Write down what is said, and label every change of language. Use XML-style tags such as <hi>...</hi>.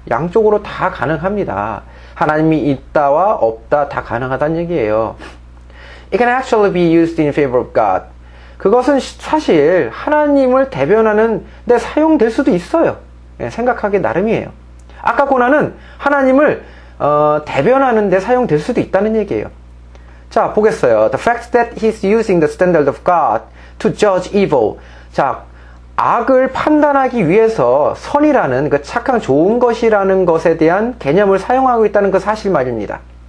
<ko>양쪽으로 다 가능합니다. 하나님이 있다와 없다 다 가능하다는 얘기예요.</ko> <en>It can actually be used in favor of God.</en> <ko>그것은 사실 하나님을 대변하는 데 사용될 수도 있어요. 생각하기 나름이에요. 아까 고난은 하나님을 대변하는 데 사용될 수도 있다는 얘기예요. 자, 보겠어요.</ko> <en>The fact that he's using the standard of God to judge evil.</en> <ko>자, 악을 판단하기 위해서 선이라는 그 착한 좋은 것이라는 것에 대한 개념을 사용하고 있다는 그 사실 말입니다.</ko>